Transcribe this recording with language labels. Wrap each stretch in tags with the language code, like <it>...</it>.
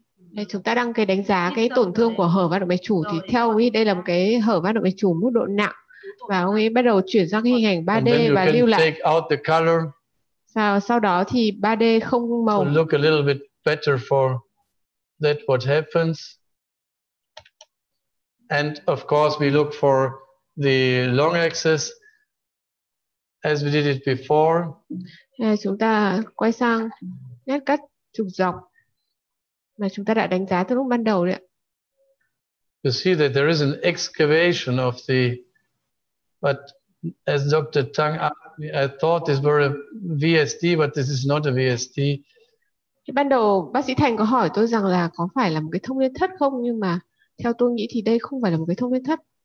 <vi>Đây, chúng ta đang đánh giá cái tổn thương của hở van động mạch chủ, thì theo ông ấy đây là một cái hở van động mạch chủ mức độ nặng, và ông ấy bắt đầu chuyển sang cái hình ảnh 3D và lưu lại.</vi> <en>Take out the color.</en> <vi>Sau đó thì 3D không màu.</vi> <en>To look a little bit better for that what happens. And of course we look for the long axis as we did it before.</en> <vi>Đây, chúng ta quay sang nét cắt trục dọc mà chúng ta đã đánh giá từ lúc ban đầu đấy ạ.</vi> <en>You see that there is an excavation of the, but as Dr. Tang asked me, I thought this were a VSD, but this is not a VSD.</en> <vi>Thì ban đầu bác sĩ Thành có hỏi tôi rằng là có phải là một cái thông liên thất không, nhưng mà theo tôi nghĩ thì đây không phải là một cái thông liên thất.</vi>